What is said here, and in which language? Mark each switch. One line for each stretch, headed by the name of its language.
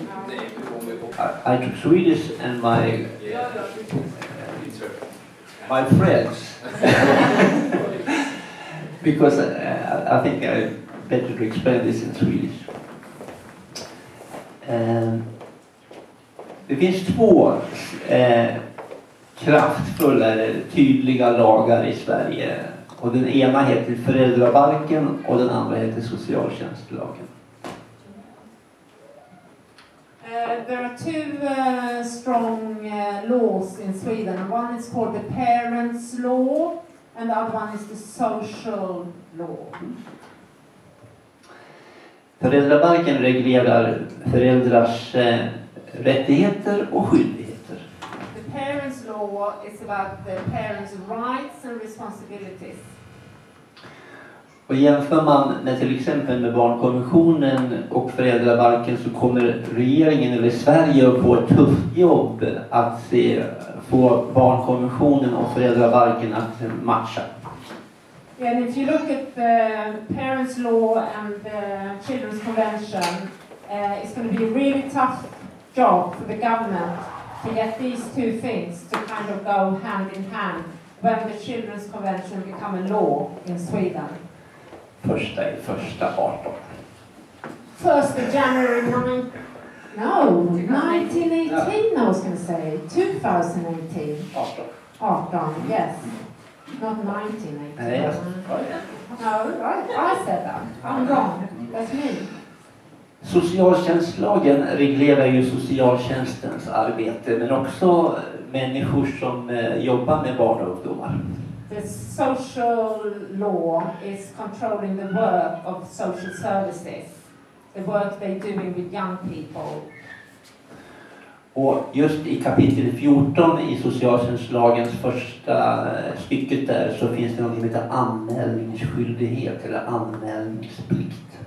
English: I took Swedish and my friends because I think I better to explain this in Swedish.
Swedish: Det finns 2 kraftfulla eller tydliga lagar i Sverige, och den ena heter föräldrabalken och den andra heter socialtjänstlagen.
English: There are 2 strong laws in Sweden. One is called the parents' law and the other one is the social law.
Swedish: Föräldrabalken reglerar föräldrars rättigheter och skyldigheter.
English: The parents' law is about the parents' rights and responsibilities.
Swedish: Och jämför man med till exempel med barnkonventionen och föräldrabalken så kommer regeringen eller Sverige att få ett tufft jobb att få barnkonventionen och föräldrabalken att matcha.
English: And if you look at the parents' law and the children's convention, it's going to be a really tough job for the government to get these 2 things to kind of go hand in hand when the children's convention become a law in Sweden.
Swedish: Första 18.
English: 1st of January 1918 I was going to say. 2018. 18, yes. Not 1918. Yes. No, I said that. I'm wrong. That's me.
Swedish: Socialtjänstlagen reglerar ju socialtjänstens arbete men också människor som jobbar med barn och ungdomar.
English: The social law is controlling the work of social services, the work they're doing with young people.
Swedish: Och just i kapitel 14 i socialtjänstlagens första stycket där så finns det något som heter anmälningsskyldighet eller anmälningsplikt.